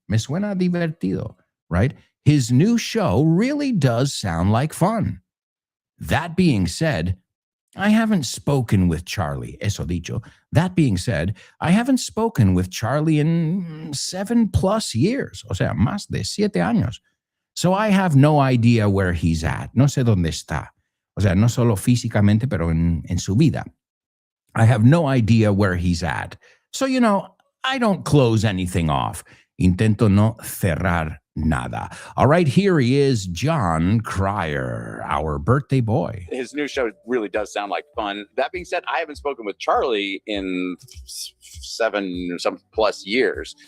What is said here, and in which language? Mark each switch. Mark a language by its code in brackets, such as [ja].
[es] Me suena divertido, [en] right? His new show really does sound like fun. That being said, I haven't spoken with Charlie, [es] eso dicho. [en] That being said, I haven't spoken with Charlie in 7+ years, [es] o sea, más de 7 años. [en] So I have no idea where he's at. [es] No sé dónde está. O sea, no solo físicamente, pero en su vida. [en] I have no idea where he's at. So, you know, I don't close anything off. [es] Intento no cerrar nada. [en] All right, here he is, John Cryer, our birthday boy. His new show really does sound like fun. That being said, I haven't spoken with Charlie in 7+ years.